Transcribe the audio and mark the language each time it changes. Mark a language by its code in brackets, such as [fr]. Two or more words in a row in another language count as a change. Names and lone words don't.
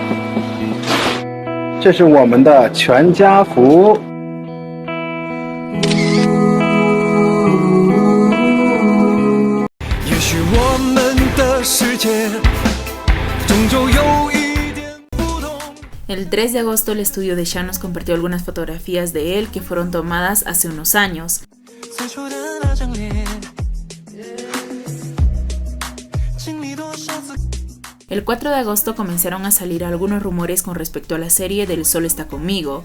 [zh] 这是我们的全家福。也许我们的世界终究有一点不同。 [es] El 3 de agosto el estudio de Shang nos compartió algunas fotografías de él que fueron tomadas hace unos años. El 4 de agosto comenzaron a salir algunos rumores con respecto a la serie de El Sol está conmigo.